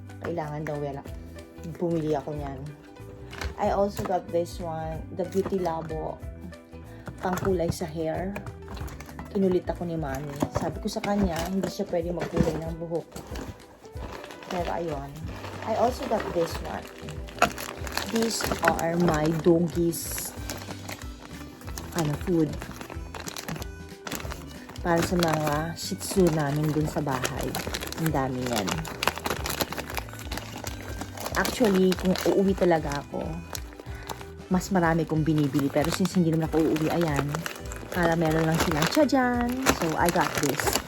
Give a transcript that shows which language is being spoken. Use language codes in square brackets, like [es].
[tl] Kailangan daw bumili ako niyan. [en] I also got this one, the Beauty Labo, [tl] pangkulay sa [en] hair. [tl] Kinulit ako ni mami. Sabi ko sa kanya, hindi siya pwede magkulay ng buhok. Pero ayun. [en] I also got this one. These are my doggies food. [tl] Para sa mga shih tzu namin dun sa bahay. Ang dami yan. Actually, kung uuwi talaga ako, mas marami kong binibili. Pero since hindi naman ako uuwi, ayan. Para meron lang silang tsadyan. [en] So, I got this.